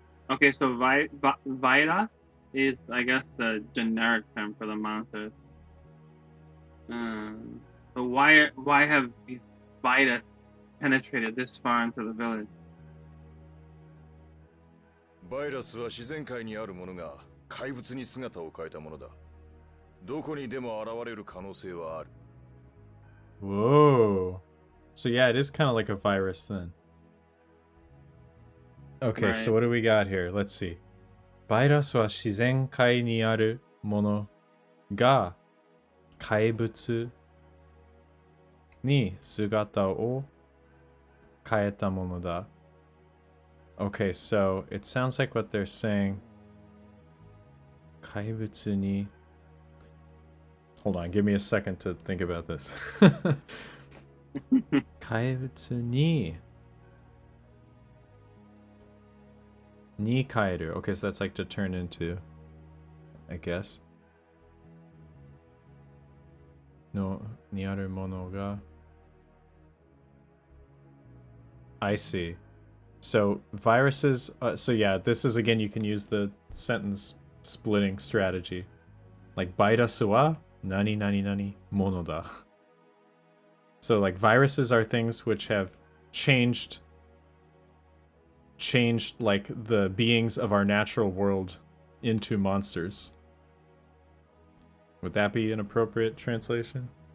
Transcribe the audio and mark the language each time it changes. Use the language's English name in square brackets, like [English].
[English] Okay, so virus is, I guess, the generic term for the monsters. So why have these virus penetrated this far into the village? [Japanese] バイラスは自然界にあるものが怪物に姿を変えたものだ。どこにでも現れる可能性はある。 [English] Whoa. So yeah, it is kind of like a virus then. Okay, Right. so what do we got here? Let's see. [Japanese] バイラスは自然界にあるものが怪物に姿を変えたものだ。 [English] Okay, so it sounds like what they're saying. [Japanese] 怪物に [English] Hold on, give me a second to think about this. [Japanese] 怪物に変える. [English] Okay, so that's like to turn into, I guess. [Japanese] のにあるものが [English] I see. So viruses, so yeah, this is again, you can use the sentence splitting strategy. Like, [Japanese] バイラスは何々々ものだ. [English] So like viruses are things which have changed like the beings of our natural world into monsters. Would that be an appropriate translation?